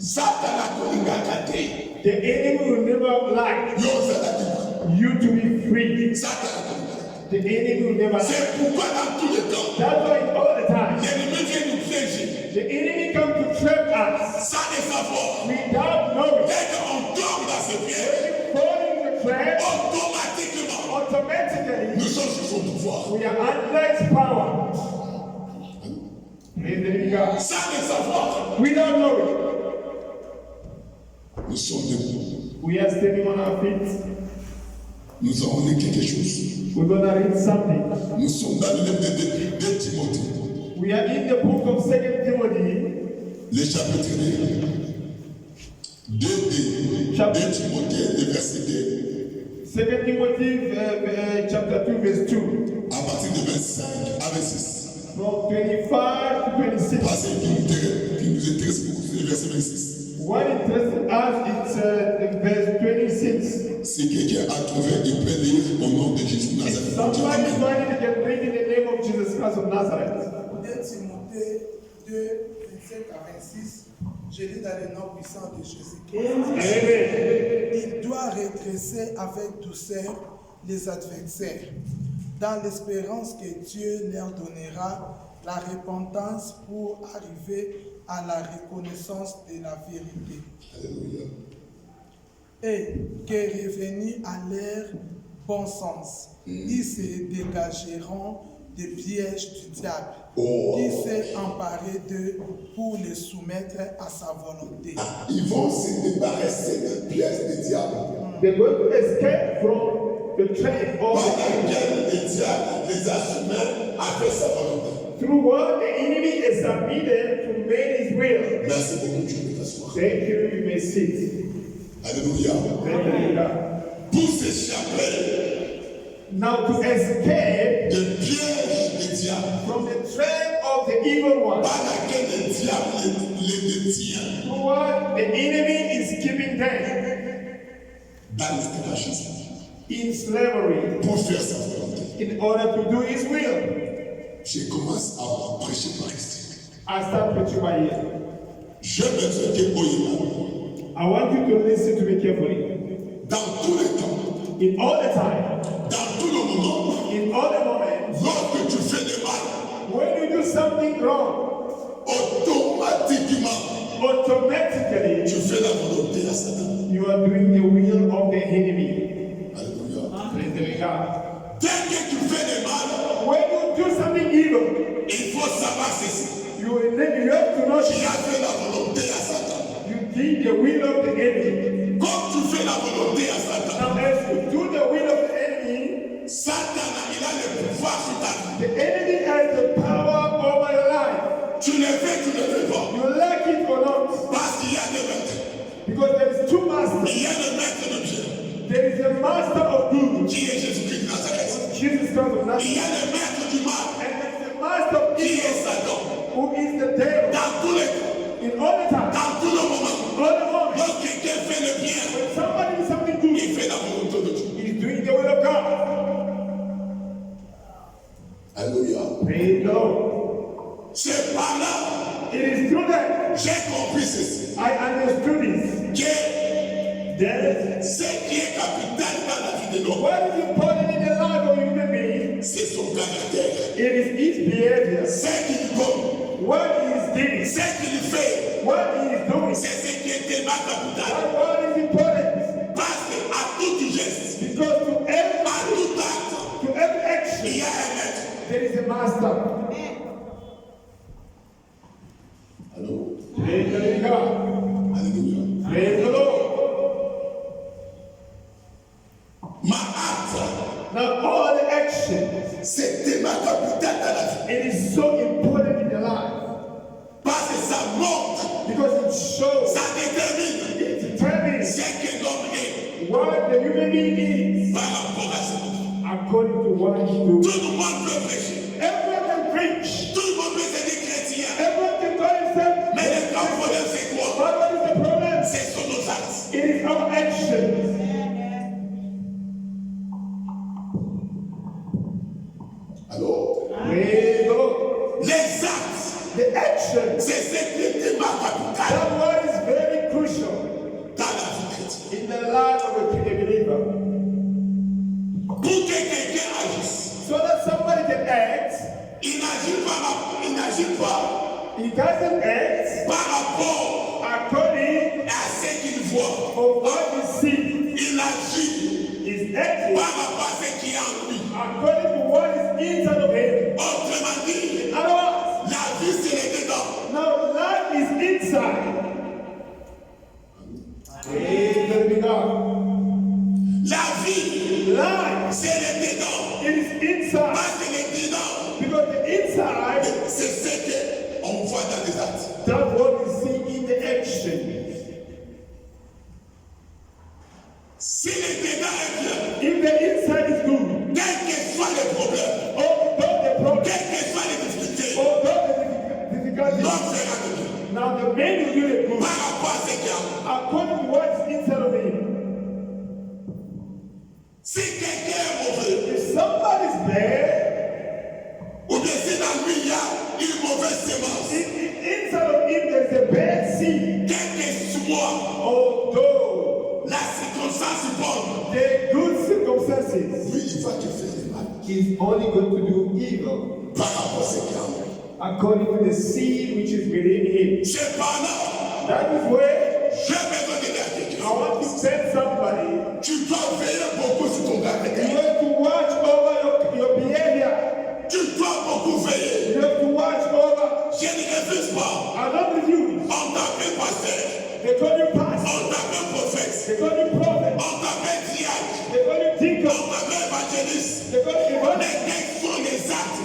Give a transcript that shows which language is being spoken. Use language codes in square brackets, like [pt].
[en] The enemy will never like you to be free. The enemy will never like. [fr] C'est pourquoi dans tous les temps, [en] That's why all the time, [fr] l'ennemi vient nous piéger. [en] the enemy comes to trap us [fr] Sans le savoir. [en] without knowing. [fr] Dès qu'on tombe dans ce piège, [en] Fall in the trap, [fr] automatiquement, [en] automatically, [fr] nous sommes sous son pouvoir. [en] we are under its power. Praise the living God. [fr] Sans le savoir, [en] Without knowing, [fr] nous sommes debout. [en] we are standing on our feet. [fr] Nous avons lu quelque chose. [en] We're going to read something. [fr] Nous sommes dans le livre de Timothée, [en] We are in the book of 2 Timothy, [fr] le chapitre 2 de Timothée, le verset 2, [en] 2 Timothy chapter 2, verse 2. [fr] à partir de 25 à 26. [en] From 25 to 26. [fr] Parce que qui nous intéresse beaucoup, c'est le verset 26. [en] What interests us is verse 26. [fr] Si quelqu'un a trouvé, il peut lire au nom de Jésus Nazareth. [en] Somebody find it can read in the name of Jesus Christ of Nazareth. [fr] 2 Timothée 2, 25 à 26, je lis dans le nom puissant de Jésus-Christ. Amen. Il doit redresser avec douceur les adversaires, dans l'espérance que Dieu leur donnera la repentance pour arriver à la reconnaissance de la vérité. Alléluia. Et que revenus à leur bon sens, ils se dégageront des pièges du diable, qui s'est emparé d'eux pour les soumettre à sa volonté. Ils vont se débarrasser des pièges du diable. [en] They're going to escape from the trap [fr] Par [en] of [fr] laquelle le diable les a soumis à faire sa volonté. [en] through what the enemy is submitted to make his will. [fr] Merci beaucoup, tu peux t'asseoir. [en] Thank you, you may sit. Alléluia. Hallelujah. [fr] Pour s'échapper [en] Now to escape [fr] des pièges du diable, [en] from the trap of the evil one, [fr] par laquelle le diable les détient [en] through what the enemy is keeping them [fr] dans l'esclavage, [en] in slavery, [fr] pour faire sa volonté. [en] in order to do his will. [fr] Je commence à prêcher par ici. [en] I start preaching by here. [fr] Je besoin que Oyema, [en] I want you to listen to me carefully. [fr] dans tous les temps, [en] In all the time, [fr] dans tout le moment, [en] in all the moments, [fr] lorsque tu fais du mal, [en] when you do something wrong, [fr] automatiquement, [en] automatically [fr] tu fais la volonté à Satan. [en] you are doing the will of the enemy. Alléluia. Praise the Lord God. [fr] Dès que tu fais du mal, [en] When you do something evil, [fr] il faut savoir ceci. [en] you have to know [fr] Tu as fait la volonté à Satan. [en] you did the will of the enemy. [fr] Comme tu fais la volonté à Satan, [en] Now, as you do the will of the enemy, [fr] Satan il a le pouvoir sur ta vie. [en] the enemy has the power over your life. [fr] Tu le fais, tu ne le fais pas. [en] You like it or not, [fr] Parce qu'il y a deux maîtres. [en] because there is two [fr] Il [en] masters. [fr] y a le maître de Dieu, [en] There is a master of good, [fr] qui est Jésus-Christ de Nazareth. [en] Jesus Christ of [fr] Il y [en] Nazareth, [fr] a le maître du mal, [en] and there is a master of [fr] qui [en] evil, [fr] est Satan. [en] who is the devil. [fr] Dans tous les temps, [en] In all the time, [fr] dans tout le moment, [en] all the moment, [fr] lorsque quelqu'un fait le bien, [en] when somebody does something good, [fr] il fait la volonté de Dieu. [en] he's doing the will of God. Alléluia. Praise the Lord. [fr] C'est par là [en] It is through that [fr] j'ai compris ceci. [en] I understood this. [fr] Que [en] That [fr] ce qui est capital dans la vie de l'homme, [en] what is important in the life of human being, [fr] c'est son caractère. [en] it is his behavior. [fr] Ce qu'il donne, [en] What he is doing, [fr] ce qu'il fait, [en] what he is doing, [fr] c'est ce qui est tellement capital. [en] what is important. [fr] Parce qu'à tout geste, [en] Because to every [fr] à tout acte, il [en] action, [fr] y a un maître. [en] there is a master. [fr] Allô? [en] Praise the living God. Alléluia. Praise the Lord. [fr] Ma acte, [en] Now all the actions, [fr] c'est tellement capital dans la vie. [en] it is so important in the life [fr] Parce que ça montre, [en] because it shows, [fr] ça détermine [en] it determines [fr] ce que l'homme est [en] what the human being is [fr] par rapport à ce monde. [en] according to what he [fr] Tout [en] does. [fr] le monde peut prêcher. [en] Everyone can preach. [fr] Tout le monde peut se dire chrétien. [en] Everyone can call himself. [fr] Mais le grand problème, c'est quoi? [en] But what is the problem? [fr] Ce sont nos actes. [en] It is our actions. [fr] Alors, [en] Praise the Lord. [fr] les actes [en] The action. [fr] C'est ce qui est capital. [en] That one is very crucial [fr] Dans la vie chrétienne. [en] in the life of a believer. [fr] Pour que quelqu'un agisse, [en] So that somebody can act, [fr] il n'agit pas [en] he doesn't act [fr] par rapport [en] according [fr] à ce qu'il voit. [en] to what he sees. [fr] Il agit [en] He's acting [fr] par rapport à ce qui est en lui. [en] according to what is inside of him. [fr] Autrement dit, [en] In other words, [fr] la vie c'est le dedans. [en] now life is inside. Praise the living God. [fr] La vie [en] Life [fr] c'est le dedans. [en] it is inside. [fr] Pas que le dedans, [en] Because the inside, [fr] c'est ce qu'on voit dans les actes. [en] that's what we see in the action. [fr] Si le dedans est bien, [en] If the inside is good, [fr] quel que soit le problème, [en] although the problem, [fr] quelles que soient les difficultés, [en] although the difficulty, [fr] l'homme sera de bien. [en] now the man will do the good [fr] Par rapport à ce qu'il y a. [en] according to what is inside of him. [fr] Si quelqu'un est mauvais, [en] If somebody's bad, [fr] ou bien si dans lui il y a une mauvaise semence, [en] inside of him there's a bad seed. [fr] quel que soit [en] Although [fr] la circonstance bonne, [en] the good circumstances, [fr] lui il va te faire du mal. [en] he's only going to do evil [fr] Par rapport à ce qu'il y a en lui. [en] according to the seed which is within him. [fr] Cependant, [en] That is where [fr] j'ai besoin de dire à [en] I [fr] quelqu'un. [en] want to tell somebody, [fr] Tu dois veiller beaucoup sur ton [en] you [fr] caractère. [en] have to watch over your behavior. [fr] Tu dois beaucoup veiller. [en] You have to watch over. [fr] Je ne refuse pas. [en] I don't refuse. [fr] On t'appelle pasteur. [en] They call you pastor. [fr] On t'appelle prophète. [en] They call you prophet. [fr] On t'appelle diacre. [en] They call you [fr] On [en] deacon. [fr] t'appelle évangéliste. [en] They call you [fr] Mais [en] evangelist. [fr] quels sont les actes?